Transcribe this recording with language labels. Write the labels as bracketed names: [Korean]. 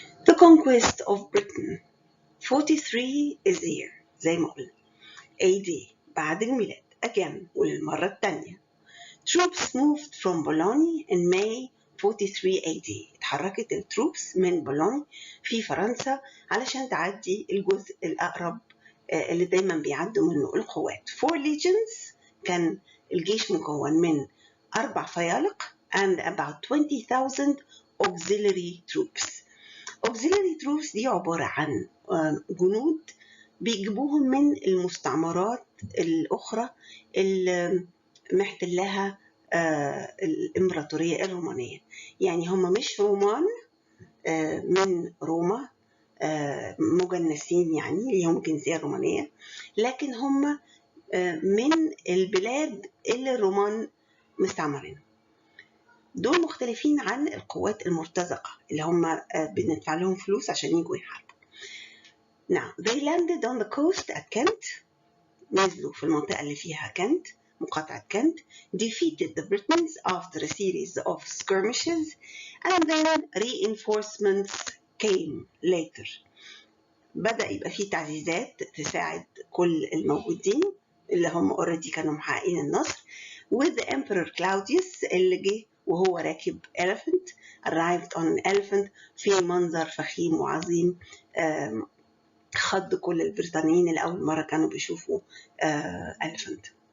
[English] The conquest of Britain 43 is here [Arabic] زي ما قلنا [English] AD [Arabic] بعد الميلاد [English] again [Arabic] وللمرة الثانية. [English] Troops moved from Boulogne in May [Arabic] 43 AD اتحركت التروبس من بولوني في فرنسا علشان تعدي الجزء الأقرب اللي دايما بيعدوا منه القوات. [English] 4 legions [Arabic] كان الجيش مكون من 4 فيالق [English] and about 20,000 auxiliary troops. auxiliary troops [Arabic] دي عبارة عن جنود بيجيبوهم من المستعمرات الأخرى اللي محتلها الإمبراطورية الرومانية. يعني هم مش رومان من روما مجنسين يعني اللي هم الجنسية الرومانية، لكن هم من البلاد اللي الرومان مستعمرين. دول مختلفين عن القوات المرتزقة اللي هم بندفع لهم فلوس عشان يجوا يحاربوا. [English] Now they landed on the coast at Kent. [Arabic] نزلوا في المنطقة اللي فيها كنت، مقاطعة كنت. [English] defeated the Britons after a series of skirmishes and then reinforcements came later. [Arabic] بدأ يبقى فيه تعزيزات تساعد كل الموجودين اللي هم already كانوا محققين النصر. [English] with the Emperor Claudius [Arabic] اللي جه وهو راكب [English] elephant arrived on an elephant [Arabic] في منظر فخيم وعظيم خض كل البريطانيين اللي أول مرة كانوا بيشوفوا elephant.